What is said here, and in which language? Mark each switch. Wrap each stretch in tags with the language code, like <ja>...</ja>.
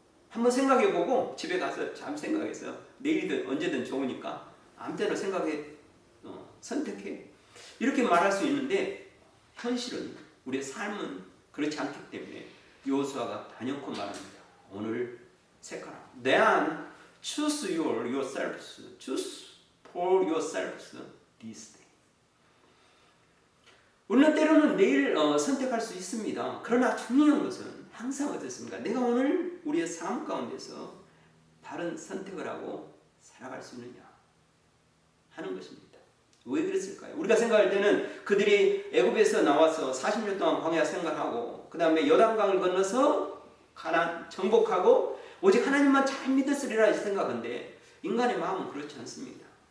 <ko>한번 생각해보고 집에 가서 잠 생각해서 내일이든 언제든 좋으니까 아무 때나 생각해 선택해. 이렇게 말할 수 있는데 현실은 우리의 삶은 그렇지 않기 때문에 여호수아가 단연코 말합니다. 오늘 택하라.</ko> <en>Then choose yourselves. Choose for yourselves this day.</en> <ko>우리는 때로는 내일 선택할 수 있습니다. 그러나 중요한 것은 항상 어떻습니까? 내가 오늘 우리의 삶 가운데서 바른 선택을 하고 살아갈 수 있느냐 하는 것입니다. 왜 그랬을까요? 우리가 생각할 때는 그들이 애굽에서 나와서 40년 동안 광야 생활하고 그 다음에 요단강을 건너서 가나안 정복하고 오직 하나님만 잘 믿었으리라 생각하는데 인간의 마음은 그렇지 않습니다.</ko>